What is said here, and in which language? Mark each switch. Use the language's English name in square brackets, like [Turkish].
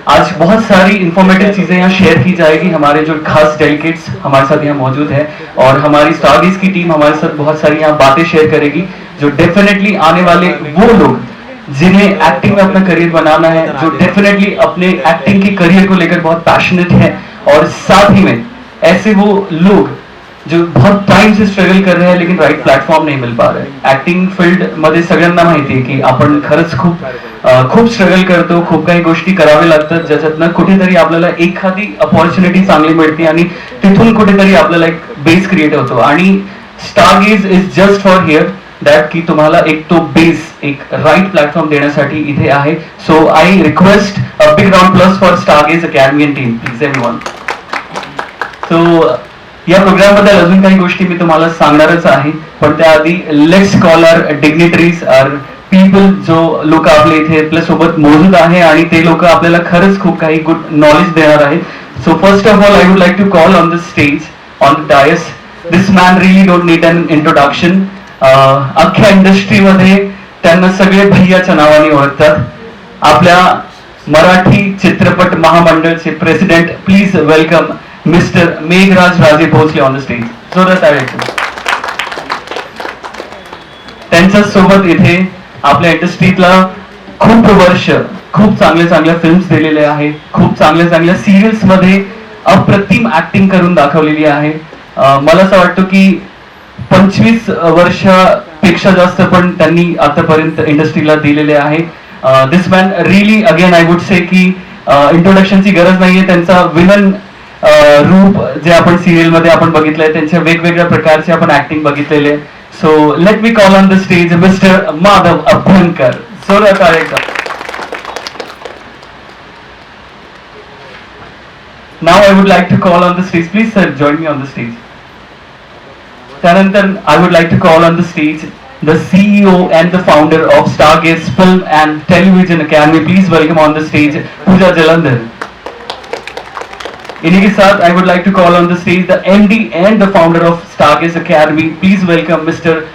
[Hindi] आज बहुत सारी इंफॉर्मेटिव चीजें यहाँ शेयर की जाएगी। हमारे जो खास डेलीगेट्स हमारे साथ यहाँ मौजूद है और हमारी स्टार गेज की टीम हमारे साथ बहुत सारी यहाँ बातें शेयर करेगी, जो डेफिनेटली आने वाले वो लोग जिन्हें एक्टिंग में अपना करियर बनाना है, जो डेफिनेटली अपने एक्टिंग के करियर को लेकर बहुत पैशनेट है, और साथ ही में ऐसे वो लोग जो बहुत टाइम से स्ट्रगल कर रहे हैं लेकिन राइट प्लॅटफॉर्म नाही मिल पा रहे। [Marathi] ऍक्टिंग फील्ड मध्ये सगळ्यांना माहिती आहे की आपण खरंच खूप स्ट्रगल करतो, खूप काही गोष्टी करावे लागतात, ज्याच्यातनं कुठेतरी आपल्याला एखादी अपॉर्च्युनिटी चांगली मिळते आणि तिथून कुठेतरी आपल्याला एक बेस क्रिएट होतो। आणि star gauge [English] is just for here that [Marathi] की तुम्हाला एक तो बेस, एक राइट प्लॅटफॉर्म देण्यासाठी इथे आहे। [English] So I request a big round plus for Stargaze Academy and team, please everyone. [Marathi] So या प्रोग्राम बद्दल अजून काही गोष्टी मी तुम्हाला सांगणारच आहे, पण त्याआधी [English] let's call our dignitaries, our people, [Marathi] जो लोक आपले इथे आपल्या सोबत मौजूद आहे आणि ते लोक आपल्याला खरंच खूप काही गुड नॉलेज देणार आहेत। [English] So first of all I would like to call on the stage, on the dais, this man really don't need an introduction. [Marathi] अख्ख्या इंडस्ट्रीमध्ये त्यांना सगळे भैयाच्या नावाने ओळखतात। आपल्या मराठी चित्रपट महामंडळचे president, [English] please welcome [Marathi] mister Meghraj Raje Bhosale [English] On the stage. [Marathi] जोरात टाळ्या। त्यांच्या सोबत इथे आपल्या इंडस्ट्रीतला खूप वर्ष खूप चांगल्या फिल्म्स दिलेले आहे, खूप चांगल्या सिरियल्स मध्ये अप्रतिम ऍक्टिंग करून दाखवलेली आहे। मला असं वाटतं की 25 वर्षापेक्षा जास्त पण त्यांनी आतापर्यंत इंडस्ट्रीला दिलेले आहे। [English] this man really, again I would say की [Marathi] इंट्रोडक्शनची गरज नाहीये। त्यांचा विलन रूप जे आपण सिरियल मध्ये आपण बघितलंय, त्यांच्या वेगवेगळ्या प्रकारचे आपण ऍक्टिंग बघितलेले। [English] So let me call on the stage mister Madhav Abhyankar. [Marathi] जोरात टाळ्या। [English] Now I would like to call on the stage, please sir join me on the stage. [Marathi] त्यानंतर [English] I would like to call on the stage the CEO and the founder of Stargaze Film and Television Academy, please welcome on the stage Pooja Jalandhar। [Hindi] इन्हीं के साथ [English] I would like to call on the stage the MD and the founder of Stargaze Academy, please welcome Mr.